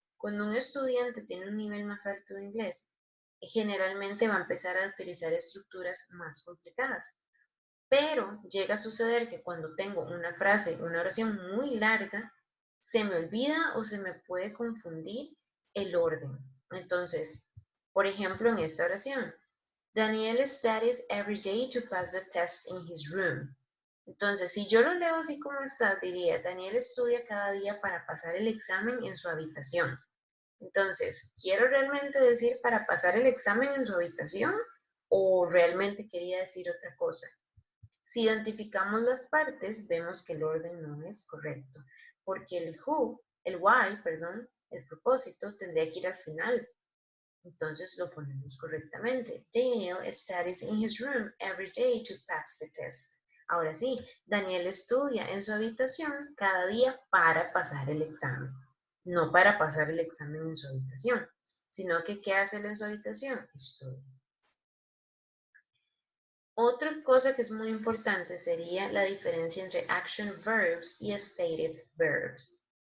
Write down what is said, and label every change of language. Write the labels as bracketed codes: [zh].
[es] Cuando un estudiante tiene un nivel más alto de inglés, generalmente va a empezar a utilizar estructuras más complicadas. Pero llega a suceder que cuando tengo una frase, una oración muy larga, se me olvida o se me puede confundir el orden. Entonces, por ejemplo, en esta oración, [en] Daniel studies every day to pass the test in his room. [es] Entonces, si yo lo leo así como está, diría, Daniel estudia cada día para pasar el examen en su habitación. Entonces, ¿quiero realmente decir para pasar el examen en su habitación o realmente quería decir otra cosa? Si identificamos las partes, vemos que el orden no es correcto, porque el why, perdón, el propósito tendría que ir al final. Entonces lo ponemos correctamente. [en] Daniel studies in his room every day to pass the test. [es] Ahora sí, Daniel estudia en su habitación cada día para pasar el examen. No para pasar el examen en su habitación, sino que ¿qué hace él en su habitación? Estudia. Otra cosa que es muy importante sería la diferencia entre action verbs y stated verbs.